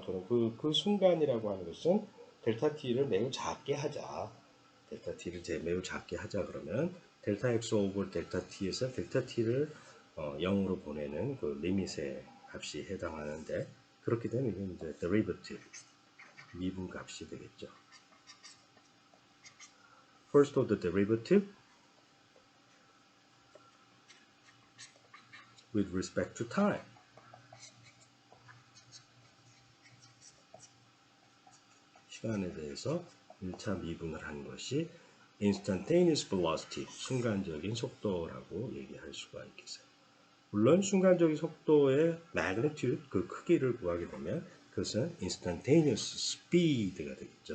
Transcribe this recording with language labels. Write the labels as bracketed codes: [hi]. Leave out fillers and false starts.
[ko] 그럼 그 순간이라고 하는 것은 델타 t를 매우 작게 하자. 델타 t를 매우 작게 하자 그러면 델타 x 오버 델타 t에서 델타 t를 0으로 보내는 그 리밋의 값이 해당하는데 그렇게 되면 이건 이제 derivative 미분 값이 되겠죠. [en] First order derivative with respect to time. [ko] 시간에 대해서 1차 미분을 한 것이 instantaneous velocity, 순간적인 속도라고 얘기할 수가 있겠어요. 물론 순간적인 속도의 magnitude, 그 크기를 구하게 되면 그것은 instantaneous speed가 되겠죠.